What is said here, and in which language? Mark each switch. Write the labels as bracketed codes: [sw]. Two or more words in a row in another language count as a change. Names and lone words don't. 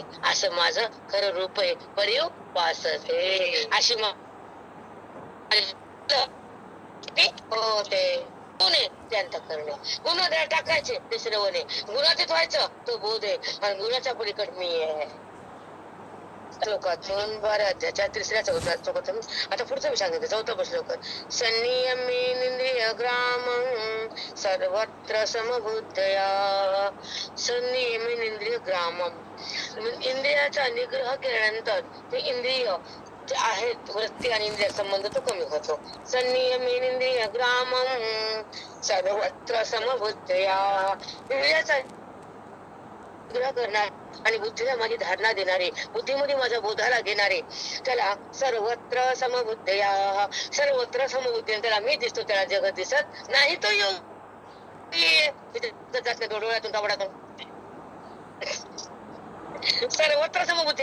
[mr] असं माझं खरं रूप आहे. पर्युपास अशी होते. गुण करणे, गुण टाकायचे ते श्रवणे, गुणातीत व्हायचं तो बोध आहे आणि गुणाच्या पलीकड मी आहे. श्लोकातून 12 तिसऱ्या चौथ्या श्लोकातून आता पुढचं मी सांगितलं. 4 श्लोक. [sa] संनियमेन्द्रिय ग्रामं सर्वत्र समबुद्धया. संनियमेन्द्रिय ग्रामं, [mr] इंद्रियाचा निग्रह केल्यानंतर ते इंद्रिय जे आहेत वृत्ती आणि इंद्रिय संबंध तो कमी होतो. [sa] संनियमेन्द्रिय ग्रामं सर्वत्र समबुद्धया. [mr] इंद्रियाचा निग्रह करणार आणि बुद्धीला माझी धारणा देणारे, बुद्धीमध्ये माझ्या बोधाला घेणारे, त्याला [sa] सर्वत्र समबुद्धया. [mr] सर्वत्र समबुद्धी. त्याला मी दिसतो, त्याला जगत दिसत नाही. तो डोळ्यातून कपडातून सर्वत्र समबुद्धी.